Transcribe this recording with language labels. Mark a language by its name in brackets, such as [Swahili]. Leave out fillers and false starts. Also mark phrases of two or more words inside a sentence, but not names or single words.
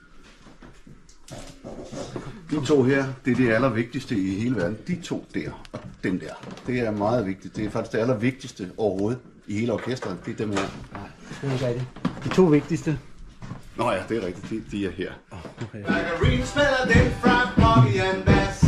[Danish] De to her, det er det allervigtigste i hele verden. De to der og den der. Det er meget vigtigt. Det er faktisk det allervigtigste overhovedet i hele orkestret. Det er dem her. Nej, det er ikke rigtigt. De to vigtigste. Nå ja, det er rigtigt. De er her. Okay. [English] Like a ring spell, then from Bobby and Ben.